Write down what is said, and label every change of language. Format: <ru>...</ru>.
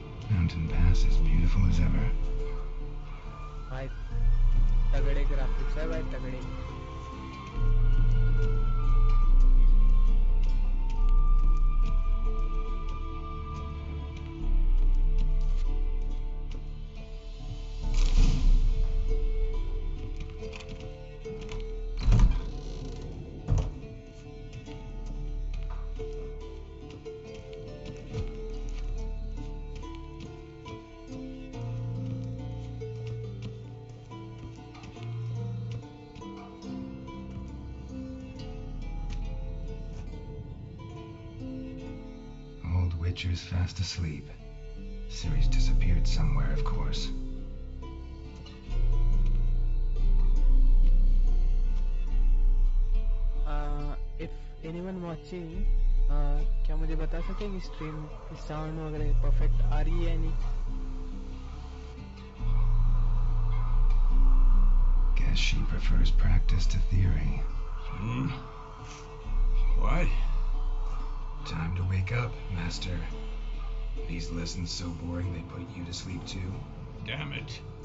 <en>Mountain Pass as beautiful as ever.</en> <hi>भाई तगड़े graphics है भाई तगड़े.</hi> <en>Witcher's fast asleep. Ciri's disappeared somewhere, of course. If anyone watching,</en> <hi>क्या मुझे बता सके कि स्ट्रीम की साउंड वगैरह परफेक्ट आ रही है या नहीं?</hi> <en>Guess she prefers practice to theory. What? Time to wake up, Master. These lessons so boring they put you to sleep too? Damn it.</en>